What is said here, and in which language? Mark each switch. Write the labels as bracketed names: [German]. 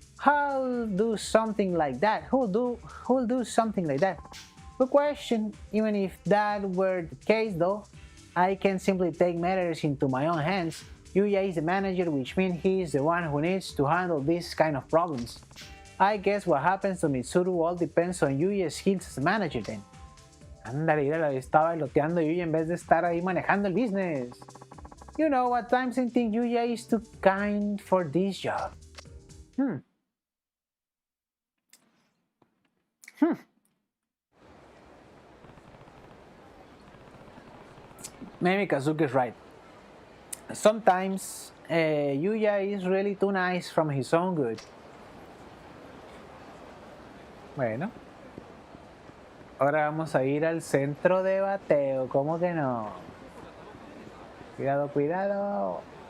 [English] Who'll do something like that? Who'll do something like that? Good question. Even if that were the case though, I can simply take matters into my own hands. Yuya is the manager, which means he is the one who needs to handle these kind of problems. I guess what happens to Mitsuru all depends on Yuya's skills as a manager then. [Spanish] Ándale, mira, estaba bailoteando Yuya en vez de estar ahí manejando el business. [English] You know, at times I think Yuya is too kind for this job. Maybe Kazuki is right. Sometimes Yuya is really too nice from his own good. [Spanish] Bueno. Ahora vamos a ir al centro de bateo. ¿Cómo que no? Cuidado, cuidado.